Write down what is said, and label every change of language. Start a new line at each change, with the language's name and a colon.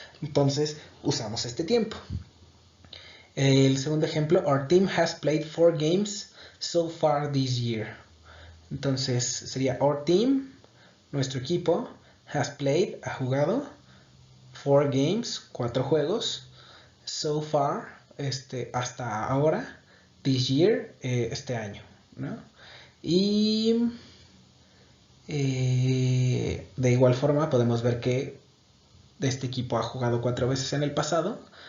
Spanish: Entonces, usamos este tiempo. El segundo ejemplo,
English: our team has played 4 games so far this year.
Spanish: Entonces sería
English: our team,
Spanish: nuestro equipo,
English: has played,
Spanish: ha jugado,
English: 4 games,
Spanish: 4 juegos,
English: so far,
Spanish: hasta ahora,
English: this year,
Spanish: este año, ¿no? Y de igual forma podemos ver que este equipo ha jugado 4 veces en el pasado.